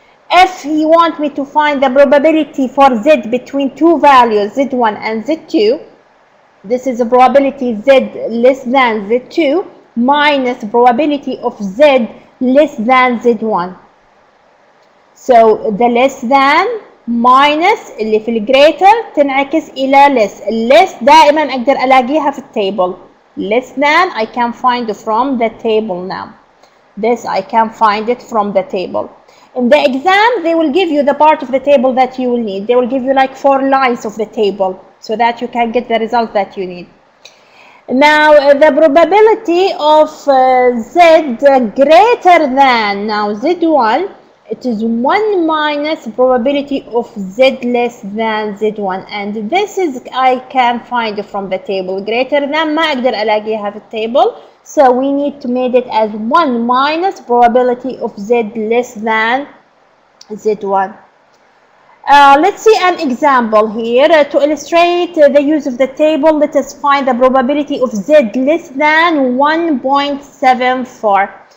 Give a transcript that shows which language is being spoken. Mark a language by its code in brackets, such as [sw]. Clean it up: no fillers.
[en] If he want me to find the probability for Z between two values, Z1 and Z2, this is a probability Z less than Z2 minus probability of Z less than Z1. So the less than minus [ar] اللي في الجريتر تنعكس إلى [en] less. [ar] less دائما أقدر ألاقيها في التable. [en] Less than I can find from the table now. This I can find it from the table. In the exam, they will give you the part of the table that you will need. They will give you like 4 lines of the table so that you can get the result that you need. Now, the probability of Z greater than, now Z1, it is 1 minus probability of Z less than Z1. And this is, I can find from the table. Greater than [ar] ما أقدر ألاقيها في التable. [en] So we need to make it as 1 minus probability of Z less than Z1. Let's see an example here. To illustrate the use of the table, let us find the probability of Z less than 1.74.